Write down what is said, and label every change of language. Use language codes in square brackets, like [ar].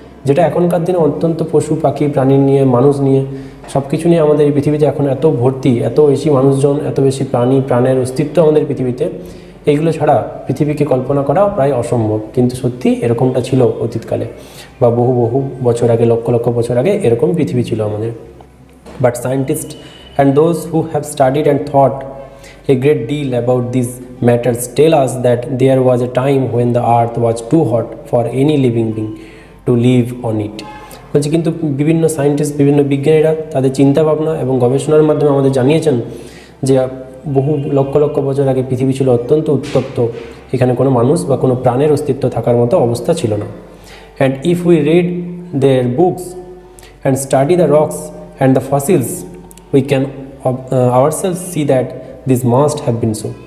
[bn] যেটা এখনকার দিনে অত্যন্ত পশু পাখি প্রাণী নিয়ে, মানুষ নিয়ে, সব কিছু নিয়ে আমাদের এই পৃথিবীতে এখন এত ভর্তি, এত বেশি মানুষজন, এত বেশি প্রাণের অস্তিত্ব আমাদের পৃথিবীতে, এইগুলো ছাড়া পৃথিবীকে কল্পনা করা প্রায় অসম্ভব। কিন্তু সত্যি এরকমটা ছিল অতীতকালে বা বহু বহু বছর আগে, লক্ষ লক্ষ বছর আগে এরকম পৃথিবী ছিল আমাদের। [en] But scientist and those who have studied and thought a great deal about these matters tell us that there was a time when the earth was too hot for any living being to live on it. [bn] বলছি কিন্তু বিভিন্ন scientist, বিভিন্ন বিজ্ঞানীরা তাদের চিন্তাভাবনা এবং গবেষণার মাধ্যমে আমাদের জানিয়েছেন যে বহু লক্ষ লক্ষ বছর আগে পৃথিবী ছিল অত্যন্ত উত্তপ্ত, এখানে কোনো মানুষ বা কোনো প্রাণের অস্তিত্ব থাকার মতো অবস্থা ছিল না। [en] And if we read their books and study the rocks and the fossils we can ourselves see that this must have been so.